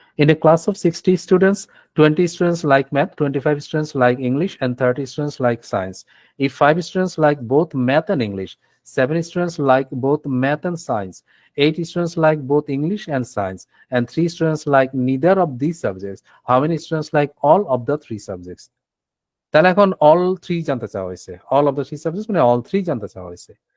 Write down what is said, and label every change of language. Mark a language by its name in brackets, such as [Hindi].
[English] In a class of 60 students, 20 students like math, 25 students like English, and 30 students like science. If 5 students like both math and English, 7 students like both math and science, 8 students like both English and science, and 3 students like neither of these subjects, how many students like all of the 3 subjects? [Bangla] তাহলে এখন all 3 জানতে চাওয়া হয়েছে। [English] all of the 3 subjects [Bangla] মানে all 3 জানতে চাওয়া হয়েছে।